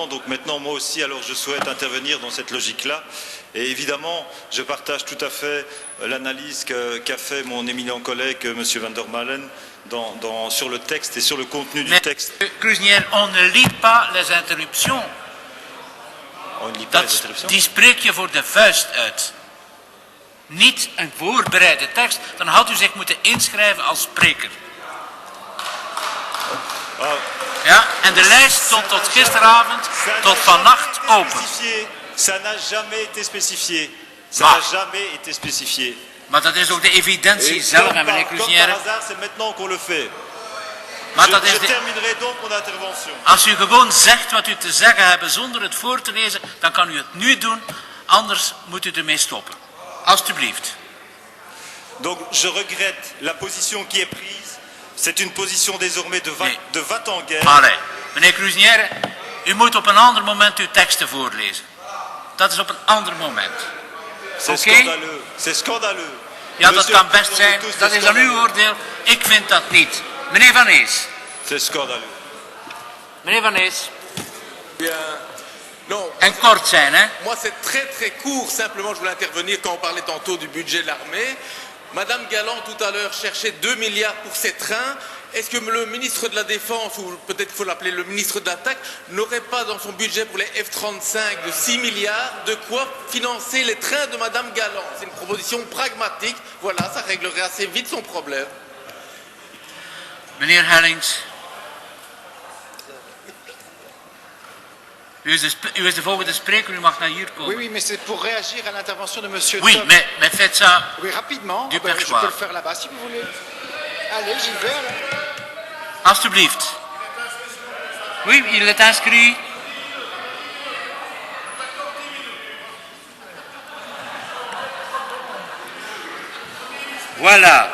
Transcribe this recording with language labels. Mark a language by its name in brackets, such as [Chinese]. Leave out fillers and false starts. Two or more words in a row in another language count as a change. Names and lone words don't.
[French] Donc maintenant, moi aussi, alors je souhaite intervenir dans cette logique-là. Et évidemment, je partage tout à fait l'analyse qu'a fait mon éminent collègue Monsieur Van der Malen sur le texte et sur le contenu du texte. Cruznier, on ne lit pas les interruptions. On ne lit pas les interruptions. [Dutch] Die spreek je voor de vuist uit. Niet een voorbereide tekst, dan had u zich moeten inschrijven als spreker. Ja, en de lijst stond tot gisteravond, tot vannacht open. [French] Ça n'a jamais été spécifié. Ça n'a jamais été spécifié. [Dutch] Maar dat is ook de evidentie zelf, meneer Cruznier. [French] Par hasard, c'est maintenant qu'on le fait. [Dutch] Maar dat is [French] je terminerai donc mon intervention. [Dutch] Als u gewoon zegt wat u te zeggen hebt zonder het voor te lezen, dan kan u het nu doen, anders moet u ermee stoppen. Alsjeblieft. [French] Donc je regrette la position qui est prise. C'est une position désormais de va en guerre. [Dutch] Allee, meneer Cruznier, u moet op een ander moment uw teksten voorlezen. Dat is op een ander moment. [French] C'est scandaleux. C'est scandaleux. [Dutch] Ja, dat kan best zijn. Dat is aan uw oordeel. Ik vind dat niet. Meneer Van Ees. [French] C'est scandaleux. [Dutch] Meneer Van Ees. [French] Bien. Non. [Dutch] En kort zijn, hè? [French] Moi, c'est très très court. Simplement, je voulais intervenir quand on parlait tantôt du budget de l'armée. Madame Galland, tout à l'heure, cherchait 2 milliards pour ces trains. Est-ce que le ministre de la Défense, ou peut-être il faut l'appeler le ministre de l'Attaque, n'aurait pas dans son budget pour les F-35 de 6 milliards de quoi financer les trains de Madame Galland? C'est une proposition pragmatique. Voilà, ça réglerait assez vite son problème. [Dutch] Meneer Hellings. U is de volgende spreker, u mag naar hier komen. [French] Oui, oui, mais c'est pour réagir à l'intervention de Monsieur Oui, Top. mais faites ça Oui, rapidement. du Je perchoir. peux le faire là-bas si vous voulez. Allez, j'y vais alors. Alsjeblieft. Oui, il est inscrit. Voilà.